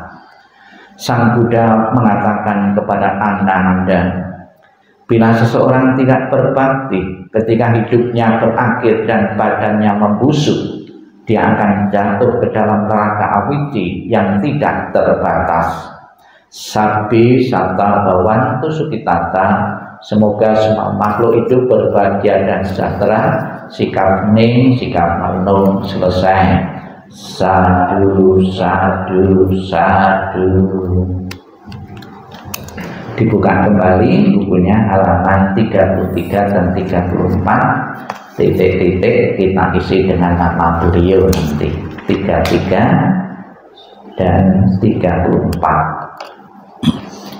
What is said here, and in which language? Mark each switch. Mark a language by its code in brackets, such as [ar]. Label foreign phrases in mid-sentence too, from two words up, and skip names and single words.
[id] Sang Buddha mengatakan kepada Ananda, bila seseorang tidak berbakti ketika hidupnya berakhir dan badannya membusuk, dia akan jatuh ke dalam neraka awiji yang tidak terbatas. [pi] Sabbi satta bhavantu sukhitata. [id] Semoga semua makhluk hidup berbahagia dan sejahtera. Sikap hening, sikap merenung selesai. [pi] Sadu, sadu, sadu. [id] Dibuka kembali bukunya halaman 33 dan 34, titik-titik kita isi dengan nama beliau nanti 33 dan 34.